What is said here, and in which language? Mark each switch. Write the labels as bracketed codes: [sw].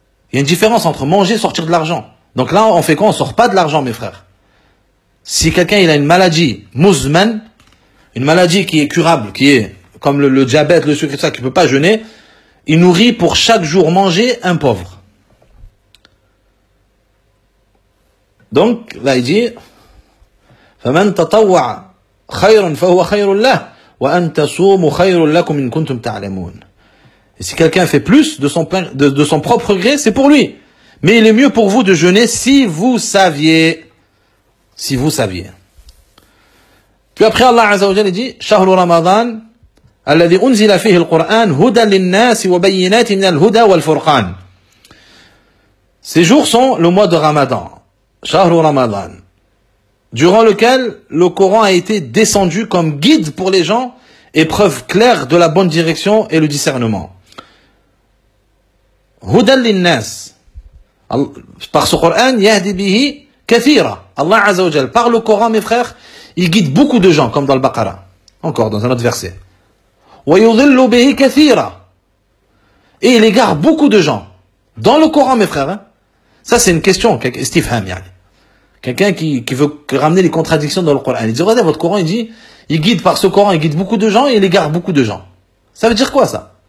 [fr] Il y a une différence entre manger et sortir de l'argent. Donc là, on fait quoi? On sort pas de l'argent, mes frères. Si quelqu'un, il a une maladie mouzman, une maladie qui est curable, qui est comme le diabète, le sucre, ça, qui peut pas jeûner, il nourrit pour chaque jour manger un pauvre. Donc, là, il dit, [ar] فَمَنْ تَطَوَّعَ خَيْرٌ فَهُوَ خَيْرٌ لَهُ وَأَنْ تَصُومُ خَيْرٌ لَكُمْ إِنْ كُنْتُمْ تَعْلَمُونَ. [fr] Et si quelqu'un fait plus de son propre gré, c'est pour lui. Mais il est mieux pour vous de jeûner si vous saviez. Si vous saviez. Puis après, Allah Azza wa Jalla dit, [ar] شهر رمضان الذي أنزل فيه القرآن هدى للناس وبينات من الهدى والفرقان. [fr] Ces jours sont le mois de Ramadan. [ar] شهر رمضان. [fr] Durant lequel le Coran a été descendu comme guide pour les gens et preuve claire de la bonne direction et le discernement. [ar] هدى للناس [fr] par ce Coran [ar] يهدي به كثيرا. [fr] Allah Azza wa Jalla par le Coran, mes frères, il guide beaucoup de gens, comme dans le Baqara, encore dans un autre verset, [ar] ويضل به كثيرا, [fr] et il égare beaucoup de gens dans le Coran, mes frères, hein. Ça c'est une question استفهام, يعني. Quelqu'un qui veut ramener les contradictions dans le Coran, il dit regardez votre Coran, il guide par ce Coran, il guide beaucoup de gens et il égare beaucoup de gens. Ça veut dire quoi ça?